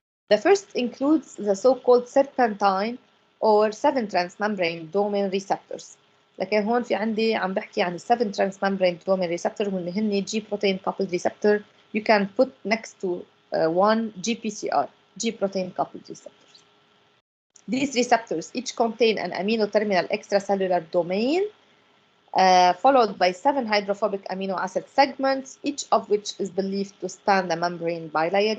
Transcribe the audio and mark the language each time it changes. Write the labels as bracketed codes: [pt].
[en] The first includes the so-called serpentine or 7 transmembrane domain receptors. [ar] لكن هون في عندي عم بحكي عن [en] 7 transmembrane domain receptor [ar] واللي هن [en] G protein coupled receptor. You can put next to one GPCR, G protein coupled receptors. These receptors each contain an amino terminal extracellular domain followed by 7 hydrophobic amino acid segments, each of which is believed to span the membrane bilayer.